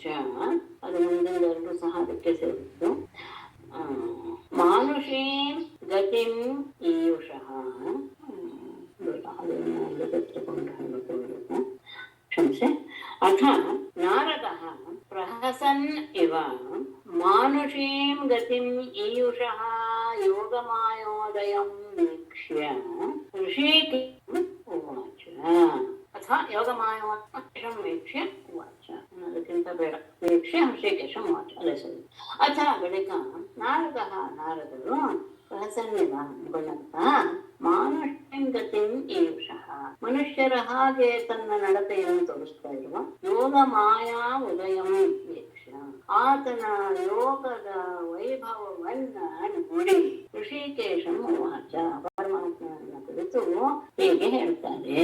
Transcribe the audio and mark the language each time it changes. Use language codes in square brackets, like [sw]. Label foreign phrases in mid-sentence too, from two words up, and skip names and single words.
[kn] ಅದು ಮುಂದಿನ ಸಹ ಅದಕ್ಕೆ ಸೇರಿತ್ತು. [sa] ಮಾನುಷೀಂ ಗತಿಂ ಈಯುಷಃ [kn] ಕ್ಷಮಿಸಿ. [sa] ಅಥ ನಾರದಃ ಪ್ರಹಸನ್ ಇವ ಮಾನುಷೀಂ ಗತಿಂ ಈಯುಷಃ ಯೋಗಮಾಯೋದಯಂ ವೀಕ್ಷ್ಯ ಋಷಿಕೇಶಂ ಉವಾಚ. ಅಥ ಯೋಗಮಾಯೋದಯಂ ವೀಕ್ಷ್ಯ ಉವಾಚ [kn] ಅನ್ನೋದಕ್ಕಿಂತ ಬೇಡ [sa] ವೀಕ್ಷ್ಯ ಋಷಿಕೇಶಂ ಉವಾಚ [kn] ಅಲ್ಲೇ ಸರಿ. ಅಥ ಬಳಿಕ ನಾರದರು ಪ್ರಹಸನ್ನಿವ ಅಂದ್ಕೊಂಡಂತ [sa] ಮಾನುಷ್ಯಂ ಗತಿಂ ಈಯುಷಃ [kn] ಮನುಷ್ಯರ ಹಾಗೆ ತನ್ನ ನಡತೆಯನ್ನು ತೋರಿಸ್ತಾ ಇರುವ [sa] ಯೋಗ ಮಾಯಾ ಉದಯಂ ವೀಕ್ಷ್ಯ [kn] ಆತನ ಯೋಗದ ವೈಭವವನ್ನ ನೋಡಿ [sa] ಋಷಿಕೇಶಂ ಉವಾಚ [kn] ಪರಮಾತ್ಮನ ಕುರಿತು ಹೀಗೆ ಹೇಳ್ತಾರೆ.